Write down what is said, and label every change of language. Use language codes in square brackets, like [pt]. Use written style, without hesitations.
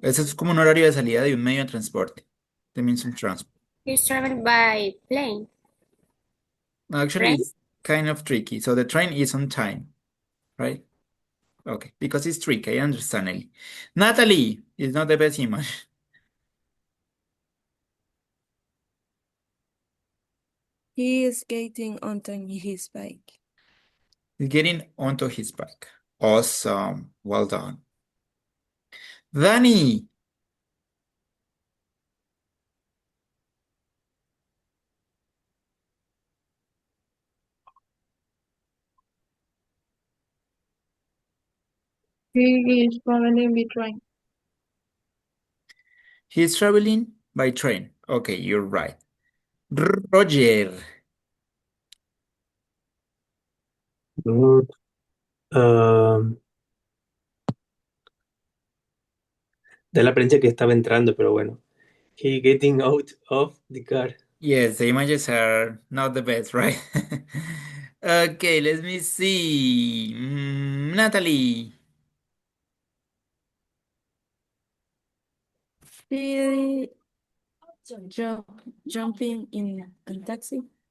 [es] Ese es como un horario de salida de un medio de transporte. [en] The means of transport. She's traveling by plane. Actually, Train? it's kind of tricky. So the train is on time, right? Okay, because it's tricky, I understand, Ellie. Natalie is not the best image. He is getting onto his bike. He's getting onto his bike. Awesome, well done. Danny, He is traveling by train. he's traveling by train. Okay, you're right. Roger, Good. [es] Da la apariencia que estaba entrando, pero bueno. [en] He getting out of the car. yes, the images are not the best, right? Okay, let me see. Natalie. He jumping in a taxi.